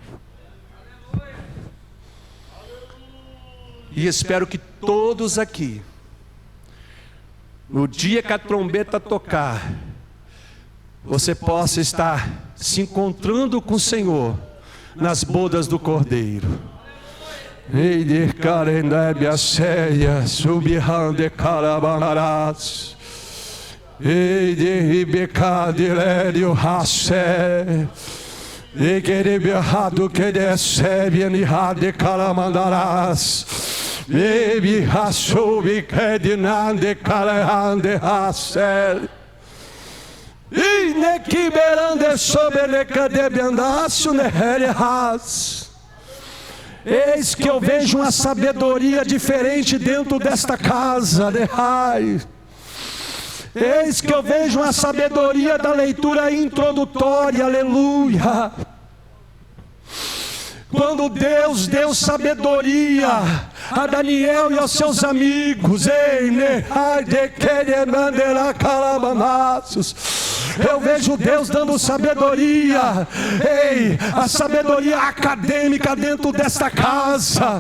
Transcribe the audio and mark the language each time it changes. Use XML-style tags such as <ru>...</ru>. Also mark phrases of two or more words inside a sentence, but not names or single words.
<pt>E espero que todos aqui, no dia que a trombeta tocar, você possa estar se encontrando com o Senhor nas bodas do Cordeiro. Ei de carendébia séria, subhande carabanarás. Ei de ribecadirélio racé. E querer errado que recebe de caramandarás. Baby rasobi kedinande calehande racé. E nequiberande sobeleca debiandaço nehere ras. Eis que eu vejo uma sabedoria diferente dentro desta casa, eis que eu vejo uma sabedoria da leitura introdutória, aleluia. Quando Deus deu sabedoria a Daniel e aos seus amigos, eu vejo Deus dando sabedoria, a sabedoria acadêmica dentro desta casa.</pt>